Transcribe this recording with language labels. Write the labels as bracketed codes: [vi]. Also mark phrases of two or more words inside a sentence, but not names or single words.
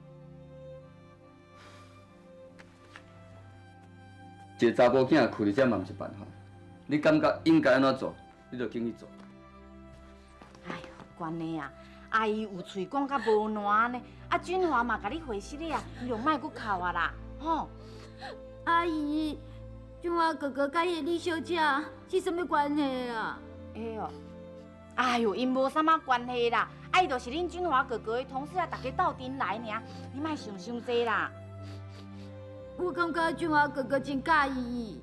[nan] 一个查甫囝哭伫遮嘛毋是办法，你感觉应该安怎做，你就紧去做。哎呦，关呢啊！阿姨有喙讲甲无烂呢，啊俊华嘛甲你回息咧啊，你就莫搁哭啊啦，吼！阿姨，俊华哥哥甲迄个李小姐是什么关系啊？哎呦，因无啥物关系啦，伊就是恁俊华哥哥的同事啊，大家斗阵来尔，你莫想伤济啦。我感觉俊华哥哥真介意伊。